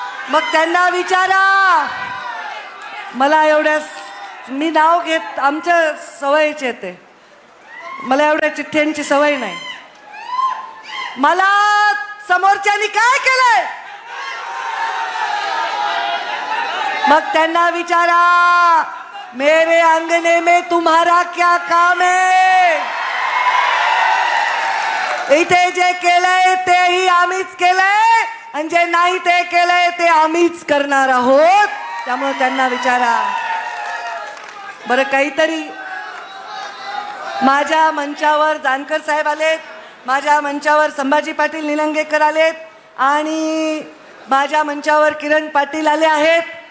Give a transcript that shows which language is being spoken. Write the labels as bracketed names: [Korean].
[Marathi] मग त्यांना विचारा. मला एवढ्या मी नाव घेत आमच्या सवयीचे ते, मला एवढ्या चिठ्ठ्यांची सवय नाही. मला समोरच्यांनी काय केलंय मग त्यांना विचारा. [Hindi] मेरे अंगने में तुम्हारा क्या काम है? [Marathi] इथे जे केलंय तेही आम्हीच केलंय आणि जे नाही ते केलंय ते आम्हीच करणार आहोत. त्यामुळे त्यांना विचारा. बरं, काहीतरी माझ्या मंचावर जानकर साहेब आलेत, माझ्या मंचावर संभाजी पाटील निलंगेकर आलेत आणि माझ्या मंचावर किरण पाटील आले आहेत.